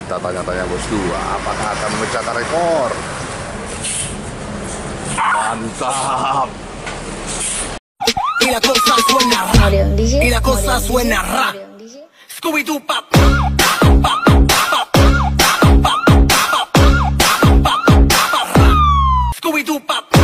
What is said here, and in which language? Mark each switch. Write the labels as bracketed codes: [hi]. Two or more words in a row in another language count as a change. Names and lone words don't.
[id] Kita tanya-tanya bosku, apakah akan memecahkan rekor? Mantap. [es] Y la cosa suena ra. Y la cosa suena ra. [en] Scooby-Doo pop. Scooby-Doo pop.